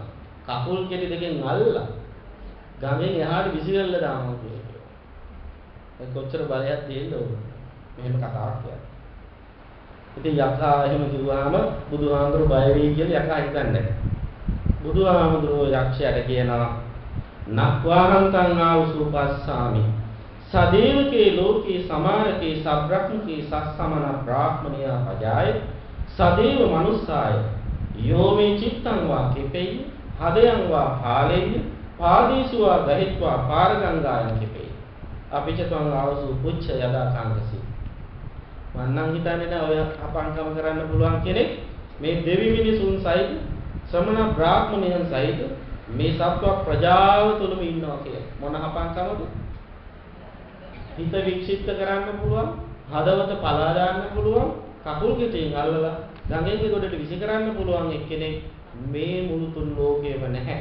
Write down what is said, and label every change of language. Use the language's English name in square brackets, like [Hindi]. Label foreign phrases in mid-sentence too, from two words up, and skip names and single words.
[Sinhala] කකුල් කෙටි දෙකෙන් අල්ලලා ගඟෙන් එහාට විසිරෙල්ල දානවා කියන්නේ. ඒ කොච්චර බලයක් තියෙන්න ඕන. මෙහෙම කතාවක් කියන්නේ. ඉතින් යකා එහෙම කිව්වහම බුදුහාමුදුරුවෝ බය වෙයි කියලා යකා හිතන්නේ නැහැ. බුදුහාමුදුරුවෝ යක්ෂයාට කියනවා [Pali] නක්වාහන්තං ආවුසුපස්සාමි සදේවකේ ලෝකේ සමාරකේ සබ්‍රහ්මකේ සස්සමන බ්‍රාහ්මණයා පජාය සදේව මනුස්සාය යෝමේ චිත්තං වා කෙපෙයි හදයන් වා පාලෙයි පාදීසුවා ගහිත්වා පාරගංගායන් කෙපෙයි අපිචතං ආවුසු පුච්ච යදා කාංකසි [Sinhala] මන්නම් හිතන්නේ නැහැ ඔය අපංකම කරන්න පුළුවන් කෙනෙක් මේ දෙවි මිනිසුන් සහිත ශ්‍රමණ බ්‍රාහ්මණයන් සහිත මේ සත්ව ප්‍රජාව තුළම ඉන්නවා කියලා. මොන හපංකමද? හිත වික්ෂිප්ත කරන්න පුළුවන්, හදවත පලා දාන්න පුළුවන්, කකුල් ගෙටින් අල්ලලා ගඟේ ගොඩට විසි කරන්න පුළුවන් එක්කෙනෙක් මේ මුළු තුන් ලෝකෙම නැහැ.